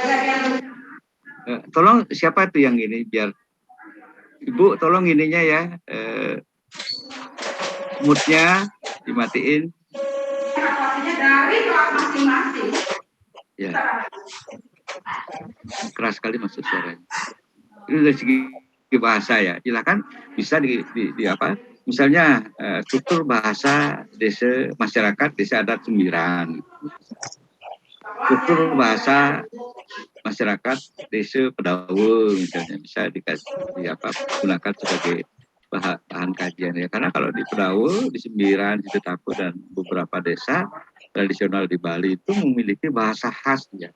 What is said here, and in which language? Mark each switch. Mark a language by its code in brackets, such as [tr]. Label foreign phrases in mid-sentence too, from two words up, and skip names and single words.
[id] Tolong siapa itu yang ini, biar Ibu tolong ininya ya, moodnya dimatiin. Ya, keras sekali masuk suaranya. Ini dari segi bahasa ya, silakan bisa di misalnya struktur bahasa desa masyarakat desa adat Sembiran, struktur bahasa masyarakat desa Pedawe misalnya, bisa gunakan sebagai bahan kajian ya. Karena kalau di Pedawe, di Sembiran, di Tetapu dan beberapa desa tradisional di Bali itu memiliki bahasa khas ya.